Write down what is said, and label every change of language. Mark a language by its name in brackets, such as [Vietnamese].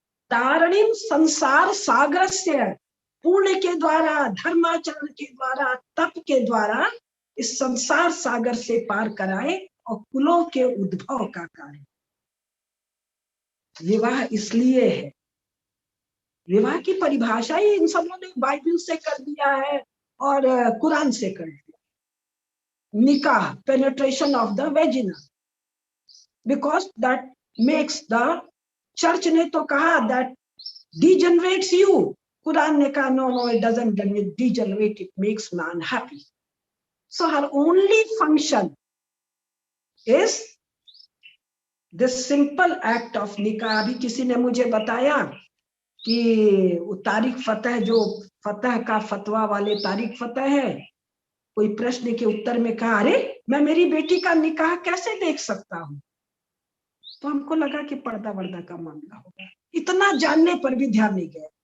[Hindi] तारणिम संसार सागरस्य, पुण्य के द्वारा, धर्माचरण के द्वारा, तप के द्वारा इस संसार सागर से पार कराए और कुलों के उद्भव का कार्य। विवाह इसलिए है, विवाह की परिभाषा ही इन सबों ने बाइबल से कर दिया है और कुरान से कर दिया। [English] nikah, penetration of the vagina, because that makes the, church [Hindi] ने तो कहा [English] that degenerates you. Quran [Hindi] ने कहा [English] no, it doesn't degenerate, it makes man happy. So her only function is this simple act of nikah. [Hindi] अभी किसी ने मुझे बताया कि तारिक फतेह, जो फतेह का फतवा वाले तारिक फतेह है, कोई प्रश्न के उत्तर में कहा, अरे मैं मेरी बेटी का निकाह कैसे देख सकता हूं? तो हमको लगा कि पर्दा वर्दा का मामला होगा। इतना जानने पर भी ध्यान नहीं गया।